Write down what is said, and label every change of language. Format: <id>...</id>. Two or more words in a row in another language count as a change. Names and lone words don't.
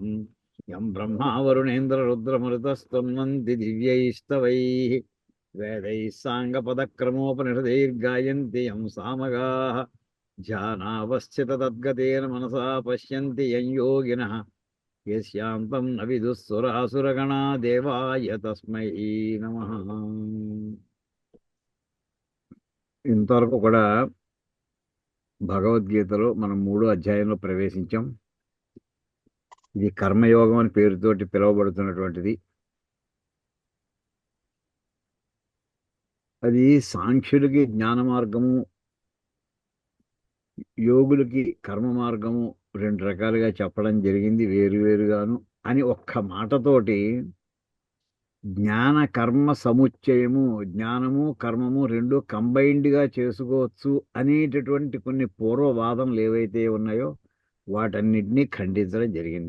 <sa>यं ब्रह्मा वरुणेन्द्ररुद्रमरुतस्तुन्वन्ति दिव्यैस्तवैः वेदैः साङ्गपदक्रमोपनिषदैर्गायन्ति यं सामगाः. ध्यानावस्थिततद्गतेन मनसा पश्यन्ति यं योगिनः यस्यान्तं न विदुः सुरासुरगणा देवाय तस्मै नमः.</sa> <te>ఇంతవరకు కూడా భగవద్గీతలో మనం 3వ అధ్యాయంలో ప్రవేశించాం. ఇది కర్మయోగం అని పేరుతోటి పిలువబడుతున్నటువంటిది. అది సాంఖ్యులకి జ్ఞాన మార్గము, యోగులకి కర్మ మార్గము 2 రకాలుగా చెప్పడం జరిగింది, వేరువేరుగాను అని ఒక్క మాటతోటి జ్ఞాన కర్మ సముచ్చయము, జ్ఞానము కర్మము 2 కంబైన్డ్గా చేసుకోవచ్చు అనేటటువంటి కొన్ని పూర్వవాదనలు ఏవైతే ఉన్నాయో వాటన్నిటినీ ఖండించడం జరిగింది.</te>